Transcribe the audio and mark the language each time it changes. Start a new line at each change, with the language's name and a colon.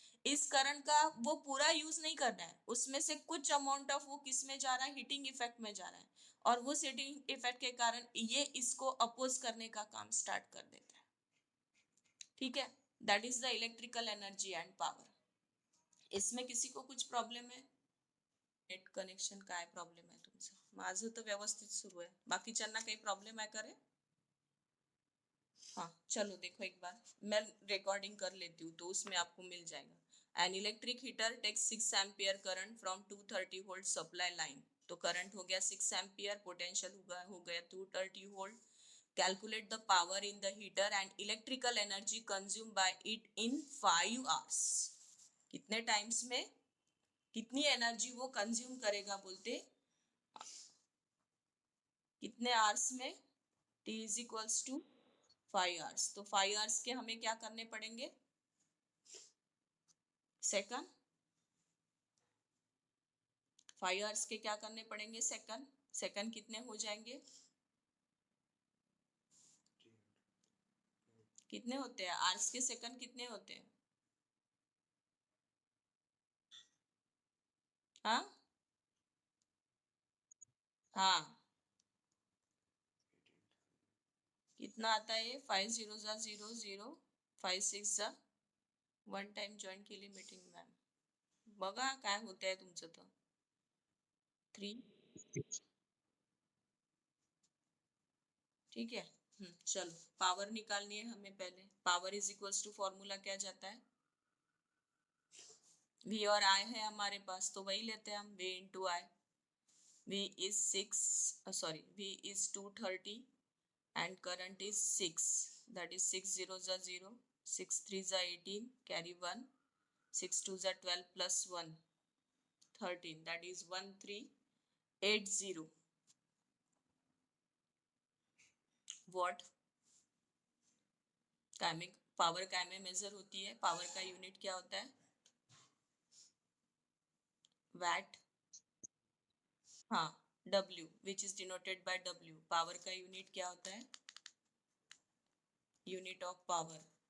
Hindi: इस करंट का वो पूरा यूज नहीं कर रहा है, उसमें से कुछ अमाउंट ऑफ वो किस में जा रहा है, हीटिंग इफेक्ट में जा रहा है। और वो हीटिंग इफेक्ट के कारण ये इसको अपोज करने का काम स्टार्ट कर देता है।
English: ठीक है, that is the electrical energy and power.
Hindi: इसमें किसी को कुछ प्रॉब्लेम है?
Marathi: नेट कनेक्शन काय प्रॉब्लेम आहे तुमचं? माझं तर व्यवस्थित सुरू आहे, बाकीच्यांना काही प्रॉब्लेम आहे का रे?
Hindi: हाँ चलो देखो एक बार, मैं रिकॉर्डिंग कर लेती हूँ तो उसमें आपको मिल जाएगा।
English: An electric heater takes 6 ampere current from 230 volt supply line.
Hindi: तो करंट हो गया 6 एम्पियर, पोटेंशियल हो गया 230 volt.
English: Calculate the power in the heater and electrical energy consume by it in 5 hours.
Hindi: कितने टाइम्स में कितनी एनर्जी वो कंज्यूम करेगा बोलते, कितने आवर्स में,
English: T is equals to 5 hours.
Hindi: तो 5 आवर्स के हमें क्या करने पड़ेंगे, सेकंड, 5 आवर्स के क्या करने पड़ेंगे, सेकंड। सेकंड कितने हो जाएंगे, कितने होते हैं आवर्स के सेकंड, कितने होते हैं? हाँ हाँ, कितना आता है ये,
Marathi: 5 0 0 0, 5 6 1 टाइम जॉईन केली मीटिंग मॅम, बघा काय होतंय तुमचं तर 3।
Hindi: ठीक है। चलो पावर निकालनी है हमें पहले। Power is equals to, formula क्या जाता है, वी और आई है हमारे पास, तो वही लेते हैं हम, we into I.
English: V is 6, sorry V is 230 and current is 6, that is 6 zeros are 0, 6 threes are 18, carry 1, 6 twos are 12 plus 1 13, that is 1380 watt।
Hindi: काय में पावर काय में मेजर होती है, पावर का यूनिट क्या होता है, वैट। हाँ,
English: W which is denoted by W,
Hindi: power का यूनिट क्या होता है, यूनिट ऑफ पावर।